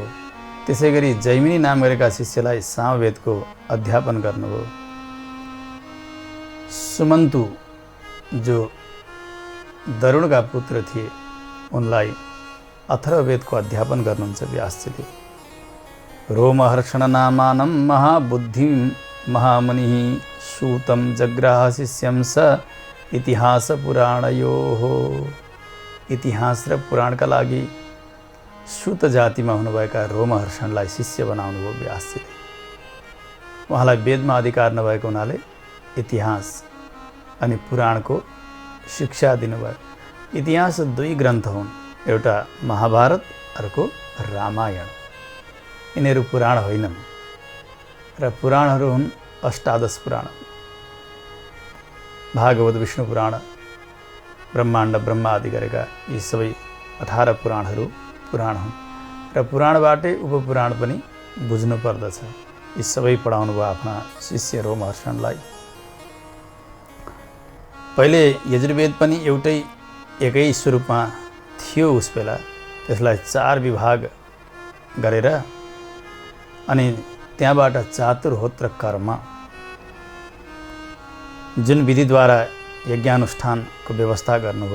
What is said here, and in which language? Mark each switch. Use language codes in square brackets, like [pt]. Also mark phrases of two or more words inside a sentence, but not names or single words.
[ne] त्यसै गरी जैमिनी नाम गरेका शिष्यलाई सामवेदको अध्यापन गर्नुभयो। सुमन्तु जो दरुणका पुत्र थिए उनलाई अथर्ववेदको अध्यापन गर्नुहुन्छ व्यासजीले। [sa] रोमहर्षण नामानं महाबुद्धिं महामुनिः सूतं जग्राह शिष्यं स इतिहास पुराणयोः। [ne] इतिहास र पुराणका लागि सूत जातिमा हुनुभएका रोमहर्षणलाई शिष्य बनाउनु भयो व्यासजीले। उहाँलाई वेदमा अधिकार नभएको हुनाले इतिहास अनि पुराणको शिक्षा दिनुभयो। इतिहास दुई ग्रन्थ हुन्, एउटा महाभारत, अर्को रामायण। यिनीहरू पुराण होइनन् र पुराणहरू हुन् अष्टादश पुराण, भागवत, विष्णु पुराण, ब्रह्माण्ड, ब्रह्मा आदि गरेका यी सबै 18 पुराणहरू पुराण हुन् र पुराणबाटै उपपुराण पनि बुझ्नु पर्दछ। यी सबै पढाउनु भयो आफ्ना शिष्य रोमहर्षणलाई। पहिले यजुर्वेद पनि एकै स्वरूपमा थियो उस बेला, त्यसलाई 4 विभाग गरेर अनि त्यहाँबाट चातुर्होत्र कर्म जुन विधिद्वारा यज्ञानुष्ठानको व्यवस्था गर्नुभयो।